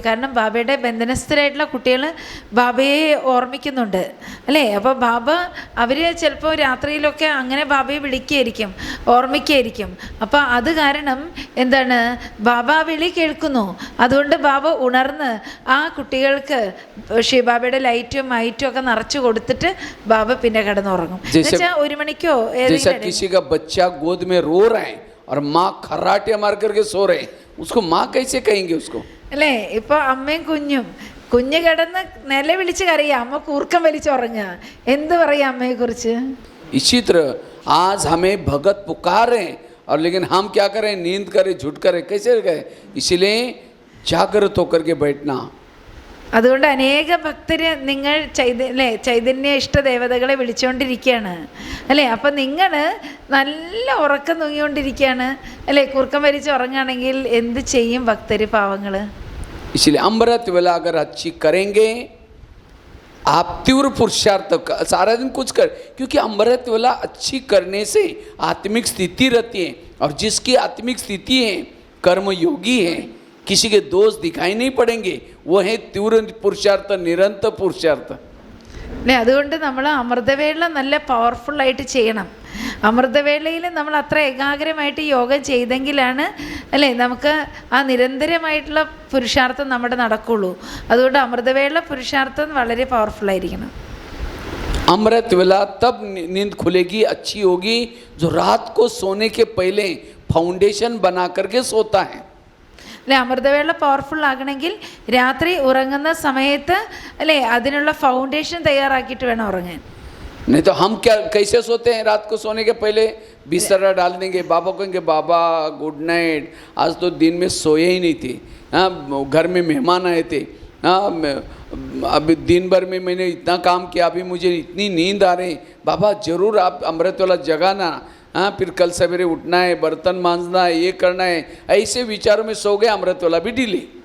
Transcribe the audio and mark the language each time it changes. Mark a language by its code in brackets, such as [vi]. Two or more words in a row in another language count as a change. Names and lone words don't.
[ml] കാരണം ബാബയുടെ ബന്ധനസ്ഥരായിട്ടുള്ള കുട്ടികൾ ബാബയെ ഓർമ്മിക്കുന്നുണ്ട് അല്ലേ. അപ്പോൾ ബാബ അവർ ചിലപ്പോൾ രാത്രിയിലൊക്കെ അങ്ങനെ ബാബയെ വിളിക്കുകയായിരിക്കും, ഓർമ്മിക്കുകയായിരിക്കും. അപ്പോൾ അത് കാരണം എന്താണ്, ബാബ വിളി കേൾക്കുന്നു. അതുകൊണ്ട് ബാബ ഉണർന്ന് ആ കുട്ടികൾക്ക് ബാബയുടെ ലൈറ്റും മൈറ്റും ഒക്കെ നിറച്ചു കൊടുത്തിട്ട് ബാബ പിന്നെ കിടന്നുറങ്ങും. എന്നുവെച്ചാൽ 1 മണിക്കോ [hi] और माँ खर्राटे मार करके सो रहे, उसको माँ कैसे कहेंगे उसको? [ml] അല്ലേ? ഇപ്പോൾ അമ്മയും കുഞ്ഞ് കിടന്ന് നില വിളിച്ച് കരയുക, അമ്മ കൂർക്കം വലിച്ചുറങ്ങുക, എന്ത് പറയാം അമ്മയെക്കുറിച്ച്? [hi] इसी तरह आज हमें भगत पुकारे और लेकिन हम क्या करें, नींद करें, झूठ करें, कैसे गए? इसलिए जागृत होकर के बैठना. [ml] അതുകൊണ്ട് അനേക ഭക്തർ നിങ്ങൾ ചൈതന്യ ഇഷ്ടദേവതകളെ വിളിച്ചുകൊണ്ടിരിക്കുകയാണ് അല്ലേ. അപ്പം നിങ്ങൾ നല്ല ഉറക്കം തൂങ്ങിക്കൊണ്ടിരിക്കുകയാണ് അല്ലേ. കുറുക്കം വലിച്ച് ഉറങ്ങുകയാണെങ്കിൽ എന്ത് ചെയ്യും ഭക്തർ, പാവങ്ങൾ? [hi] इसलिए अमृत वेला अगर अच्छी करेंगे, आप तीव्र पुरुषार्थ सारा दिन कुछ कर, क्योंकि अमृत वेला अच्छी करने से आत्मिक स्थिति रहती है, और जिसकी आत्मिक स्थिति है कर्मयोगी है, किसी के दोष दिखाई नहीं पड़ेंगे, वो है तीव्र पुरुषार्थ, निरंतर पुरुषार्थ. [ml] അല്ലേ? അതുകൊണ്ട് നമ്മൾ അമൃതവേള നല്ല പവർഫുള്ളായിട്ട് ചെയ്യണം. അമൃതവേളയിൽ നമ്മൾ അത്ര ഏകാഗ്രമായിട്ട് യോഗം ചെയ്തെങ്കിലാണ് അല്ലേ നമുക്ക് ആ നിരന്തരമായിട്ടുള്ള പുരുഷാർത്ഥം നമ്മുടെ നടക്കുള്ളൂ. അതുകൊണ്ട് അമൃതവേള പുരുഷാർത്ഥം വളരെ പവർഫുള്ളായിരിക്കണം. [hi] अमृत वेला तब नींद खुलेगी, अच्छी होगी, जो रात को सोने के पहले फाउंडेशन बना करके सोता है. [ml] അല്ലേ? അമൃതവേള പവർഫുൾ ആകണമെങ്കിൽ രാത്രി ഉറങ്ങുന്ന സമയത്ത് അല്ലേ അതിനുള്ള ഫൗണ്ടേഷൻ തയ്യാറാക്കിയിട്ട് വേണം ഉറങ്ങാൻ. [hi] नहीं तो हम क्या कैसे सोते हैं, रात को सोने के पहले बिस्तरा डाल देंगे, बाबा कहेंगे बाबा [en] good night, [hi] आज तो दिन में सोए ही नहीं थे, हाँ घर में मेहमान आए थे, हाँ अभी दिन भर में मैंने इतना काम किया, अभी मुझे इतनी नींद आ रही, बाबा ज़रूर आप अमृत वाला जगाना, हाँ फिर कल सवेरे उठना है, बर्तन मांजना है, ये करना है, ऐसे विचारों में सो गए, अमृत वाला भी डिले.